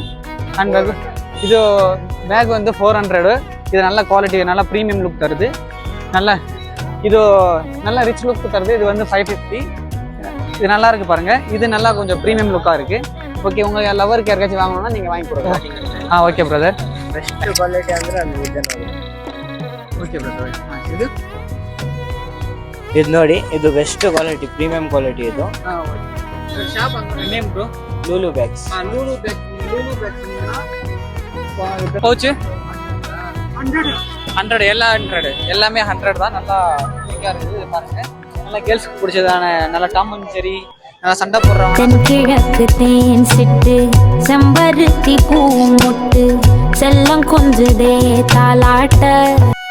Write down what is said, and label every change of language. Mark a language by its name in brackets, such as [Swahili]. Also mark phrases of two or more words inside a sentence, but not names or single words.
[English] hand bag [Tamil] இது பேக் வந்து 400. இது நல்ல குவாலிட்டி, நல்லா [English] premium look [Tamil] தருது. இது நல்ல [English] rich look [Tamil] தருது. இது வந்து 550. இது நல்லா இருக்கு பாருங்க. இது நல்லா கொஞ்சம் [English] premium looka [Tamil] இருக்கு. ஓகே, உங்க லவருக்கு யாருக்காச்சும் வாங்கணும்னா நீங்க வாங்கி கொடுங்க. [English] OK brother. Best quality [Kannada] ಅಂದ್ರೆ ಅದು ಇದೆ. [English] OK brother. [Kannada] ಇದು ನೋಡಿ, ಇದು [English] best quality, premium quality [Kannada] ಇದು. [English] shop name bro ಲೂಲು ಬ್ಯಾಗ್ಸ್. [Tamil] ಲೂಲು ಬ್ಯಾಗ್ಸ್ பவுச் 100 எல்லாம் 100 எல்லாமே 100 தான். நல்லா நீட்டா இருக்குது பாருங்க. நல்லா கேர்ள்ஸ்க்கு பிடிச்சதான நல்ல டாம் அண்ட் ஜெரி, நல்லா சண்டை போடுறவங்க. தென்கிழக்கு தேன் சிட்டு, செம்பருத்தி பூ முட்டு, செல்லம் கொஞ்சுதே தாலாட்ட,